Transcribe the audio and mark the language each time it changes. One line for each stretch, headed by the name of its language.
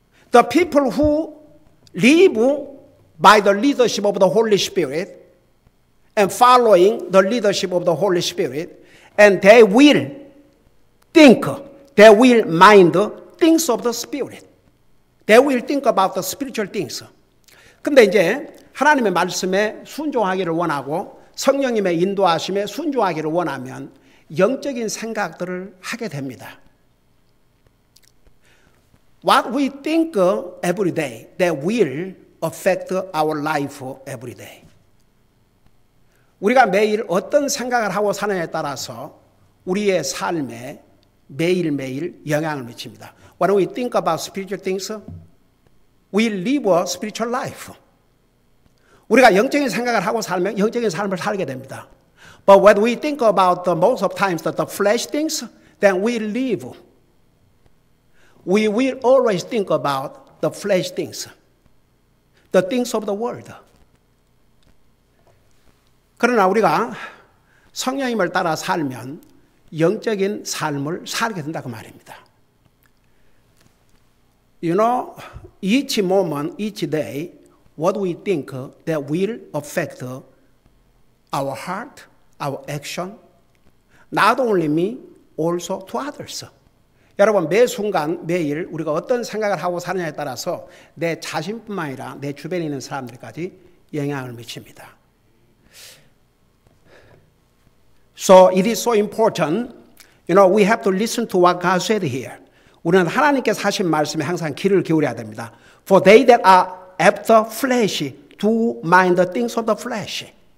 English: The people who live by the leadership of the Holy Spirit and following the leadership of the Holy Spirit, and they will think, they will mind things of the Spirit. They will think about the spiritual things.
Korean: 근데 이제 하나님의 말씀에 순종하기를 원하고 성령님의 인도하심에 순종하기를 원하면 영적인 생각들을 하게 됩니다.
English: What we think every day, that will affect our life every day.
Korean: 우리가 매일 어떤 생각을 하고 사느냐에 따라서 우리의 삶에 매일매일 영향을 미칩니다.
English: When we think about spiritual things, we live a spiritual life.
Korean: 우리가 영적인 생각을 하고 살면 영적인 삶을 살게 됩니다.
English: But when we think about most of times the flesh things, then we will always think about the flesh things, the things of the world.
Korean: 그러나 우리가 성령님을 따라 살면 영적인 삶을 살게 된다고 말입니다.
English: You know, each moment, each day, what we think that will affect our heart, our action, not only me, also to others.
Korean: 여러분, 매 순간, 매일 우리가 어떤 생각을 하고 사느냐에 따라서 내 자신뿐만 아니라 내 주변에 있는 사람들까지 영향을 미칩니다.
English: So it is so important, we have to listen to what God said here.
Korean: 우리는 하나님께서 하신 말씀에 항상 귀를 기울여야 됩니다.
English: For they that are after flesh to mind the things of the flesh.